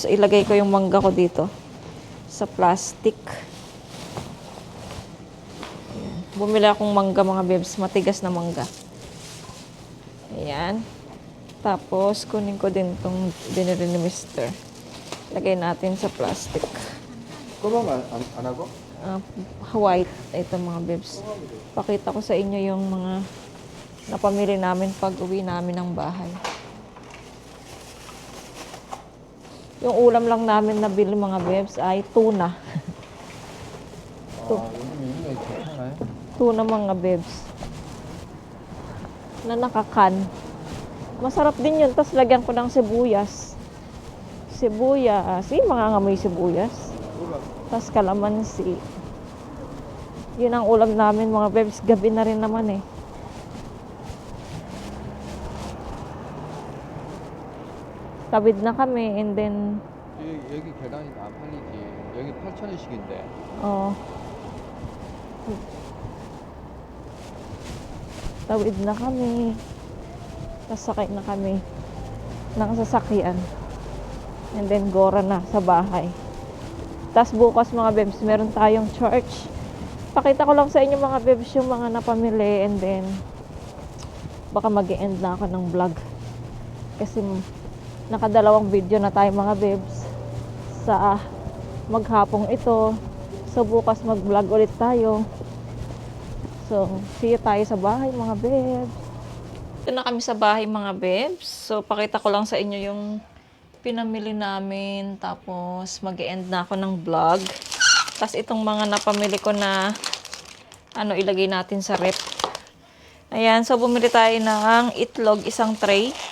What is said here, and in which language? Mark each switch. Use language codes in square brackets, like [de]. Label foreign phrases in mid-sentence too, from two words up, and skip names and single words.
[tl] Ilagay ko yung mangga ko dito sa plastic. Ayan. Bumili akong mangga mga bebs. Matigas na mangga. Ayan. Tapos, kunin ko din itong binili ni Mister. Lagay natin sa plastic. [ko] 꼬마가 안 하고? [tl] White. Ito mga bebs. Pakita ko sa inyo yung mga napamili namin pag uwi namin ng bahay. Yung ulam lang namin nabili mga bebs ay tuna. [ko] 요즘 이거 괜찮아요? [tl] Tuna mga bebs. Na nakakan. Masarap din yun. Tapos lagyan ko ng sibuyas. Mga ngamoy sibuyas. Tapos kalamansi. Yun ang ulam namin mga bebs. Gabi na rin naman eh. Tabid na kami [en] and then [ko] 여기 계단이 안 팔리지. 여기 8,000원씩인데. [tl] Tawid na kami. Nasakay na kami ng sasakyan. [en] And then [tl] gora na sa bahay. Tapos bukas mga bebs, meron tayong church. Pakita ko lang sa inyo mga bebs yung mga napamili [en] and then [tl] baka mag-e-end na ako ng vlog. Kasi nakadalawang video na tayo mga bebs sa maghapong ito. So bukas mag-vlog ulit tayo. [en] So see you [tl] tayo sa bahay mga bebs. Ito na kami sa bahay mga bebs. So pakita ko lang sa inyo yung pinamili namin. Tapos mag-e-end na ako ng vlog. Tapos itong mga napamili ko na ilagay natin sa rep. Ayan, so bumili tayo ng itlog, isang tray.